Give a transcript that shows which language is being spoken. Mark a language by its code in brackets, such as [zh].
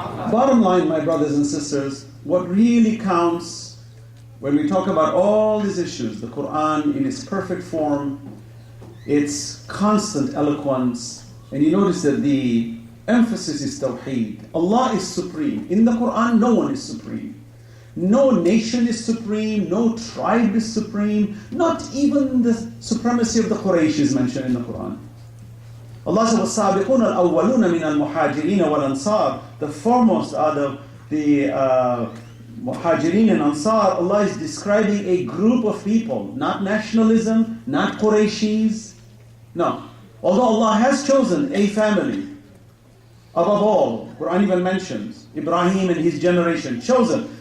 [en] Bottom line, my brothers and sisters, what really counts when we talk about all these issues, the Quran in its perfect form, its constant eloquence, and you notice that the emphasis is Tawheed. Allah is supreme. In the Quran, no one is supreme. No nation is supreme, no tribe is supreme, not even the supremacy of the Quraysh is mentioned in the Quran. Allah says, [ar] وَالسَّابِقُونَ الْأَوَّلُونَ مِنَ الْمُحَاجِرِينَ وَالْأَنصَارِ. [en] The foremost are the Muhajirin and Ansar. Allah is describing a group of people, not nationalism, not Qurayshis. No. Although Allah has chosen a family, above all, Quran even mentions Ibrahim and his generation, chosen.